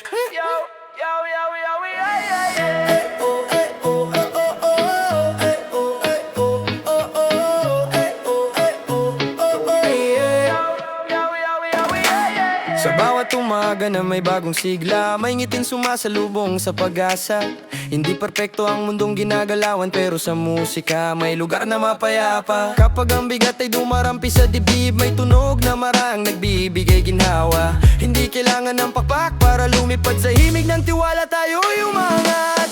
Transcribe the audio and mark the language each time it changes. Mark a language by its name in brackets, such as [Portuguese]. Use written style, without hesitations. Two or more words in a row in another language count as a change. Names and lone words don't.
[English] Yo, yo, yo, yo, yeah, yeah, yeah. Oh, eh, oh, eh, oh, oh, eh, oh, eh, oh, oh, oh, eh, oh, eh, oh, oh, oh, yeah. Yo, yo, yo, yeah, yeah. [Filipino] Sa bawat umaga na may bagong sigla, may ngiting sumasalubong sa pag-asa. Hindi perpekto ang mundong ginagalawan, pero sa musika may lugar na mapayapa. Kapag ang bigat ay dumarampi sa dibdib, may tunog na marang nagbibigay ginhawa. Hindi kailangan ng pakpak para lumipad sa himig ng tiwala, tayo'y umangat.